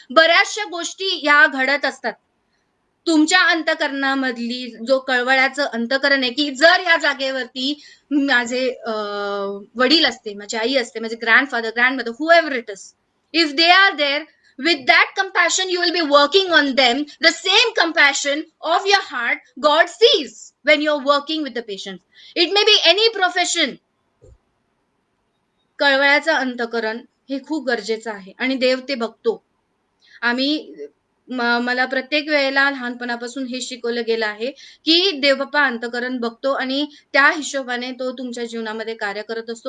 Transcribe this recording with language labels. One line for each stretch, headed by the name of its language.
Marathi: बऱ्याचशा गोष्टी या घडत असतात. तुमच्या अंतकरणामधली जो कळवळ्याचं अंतकरण आहे की जर ह्या जागेवरती माझे वडील असते, माझी आई असते, माझे grandfather, grandmother,
English: whoever it is, if they are there, with that compassion you will be working on them. The same compassion of your heart God sees when you're working with the patient. It may be any profession.
Marathi: कळवळ्याचं अंतकरण हे खूप गरजेचं आहे आणि देव ते बघतो. आम्ही मला प्रत्येक वेळेला लहानपणापासून हे शिकवलं गेलं आहे की देवबाप्पा अंतकरण बघतो आणि त्या हिशोबाने तो तुमच्या जीवनामध्ये कार्य करत असतो.